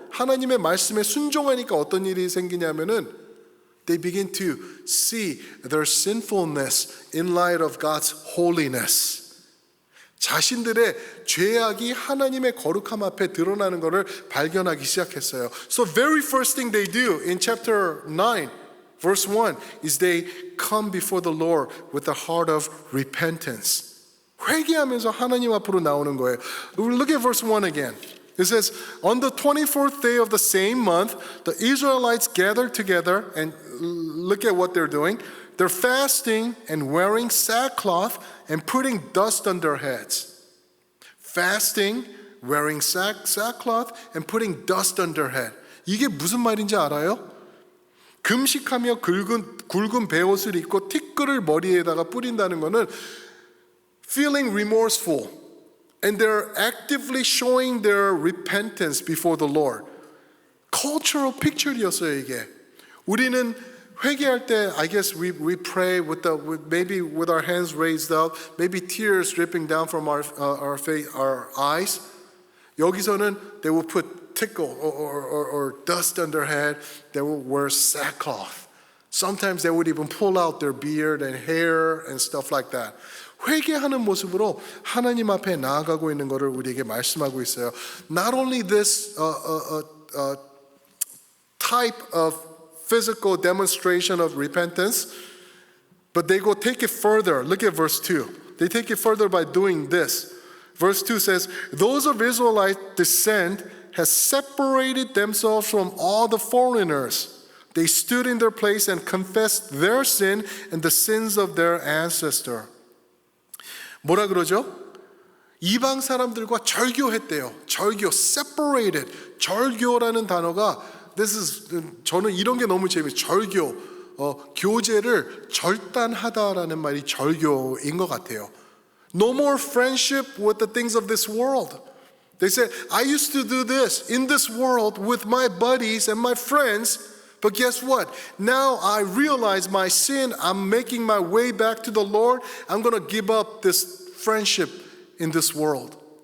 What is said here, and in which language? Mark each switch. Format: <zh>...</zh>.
<ko>하나님의 말씀에 순종하니까 어떤 일이 생기냐면은</ko> <en>they begin to see their sinfulness in light of God's holiness.</en> <ko>자신들의 죄악이 하나님의 거룩함 앞에 드러나는 것을 발견하기 시작했어요.</ko> <en>So very first thing they do in chapter 9, verse 1 is they come before the Lord with a heart of repentance.</en> <ko>회개하면서 하나님 앞으로 나오는 거예요.</ko> <en>Look at verse 1 again. It says, on the 24th day of the same month, the Israelites gathered together, and look at what they're doing. They're fasting and wearing sackcloth and putting dust on their heads. Fasting, wearing sackcloth, and putting dust on their head.</en> <ko>이게 무슨 말인지 알아요? 금식하며 굵은 베옷을 입고 티끌을 머리에다가 뿌린다는 것은</ko> <en>feeling remorseful. And they're actively showing their repentance before the Lord. Cultural picture였어요,</en> <ko>이게. 우리는 회개할 때,</ko> <en>I guess we pray with maybe with our hands raised up, maybe tears dripping down from our face, our eyes.</en> <ko>여기서는</ko> <en>they will put tickle or dust on their head. They will wear sackcloth. Sometimes they would even pull out their beard and hair and stuff like that.</en> <ko>회개하는 모습으로 하나님 앞에 나아가고 있는 것을 우리에게 말씀하고 있어요.</ko> <en>Not only this type of physical demonstration of repentance, but they go take it further. Look at verse 2. They take it further by doing this. Verse 2 says, those of Israelite descent has separated themselves from all the foreigners. They stood in their place and confessed their sin and the sins of their ancestor.</en> <ko>뭐라 그러죠? 이방 사람들과 절교했대요. 절교, separated. 절교라는 단어가 저는 이런 게 너무 재미있어요. 절교, 교제를 절단하다라는 말이 절교인 것 같아요.</ko> <en>No more friendship with the things of this world. They said, I used to do this in this world with my buddies and my friends, but guess what? Now I realize my sin. I'm making my way back to the Lord. I'm going to give up this friendship in this world.</en>